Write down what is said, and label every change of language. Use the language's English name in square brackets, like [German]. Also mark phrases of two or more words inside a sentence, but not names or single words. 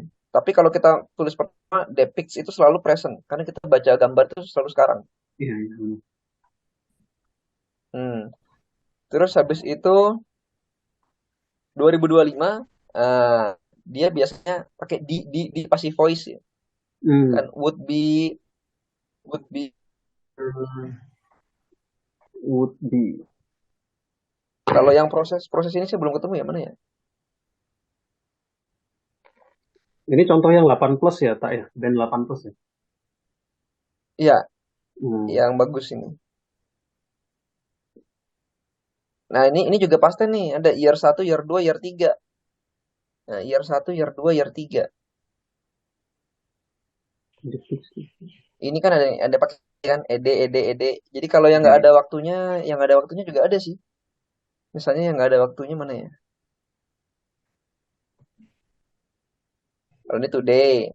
[Indonesian] Tapi kalau kita tulis pertama depicts itu selalu present karena kita baca gambar itu selalu sekarang. Iya, iya. Benar. Hmm. Terus habis itu 2025 dia biasanya pakai di [English] passive voice [Indonesian] ya. Hmm. Kan [English] would be Would be. [Indonesian] kalau yang proses ini saya belum ketemu ya mana ya? Ini contoh yang 8 plus ya, tak ya? Dan 8 plus ya. Iya, Hmm. yang bagus ini. Nah, ini juga pasti nih, ada [English] year 1, year 2, year 3. Nah, year 1, year 2, year 3. [Indonesian] Ini kan ada pakai kan ed. Jadi kalau yang nggak ada waktunya, yang ada waktunya juga ada sih. Misalnya yang nggak ada waktunya mana ya? Kalau ini today.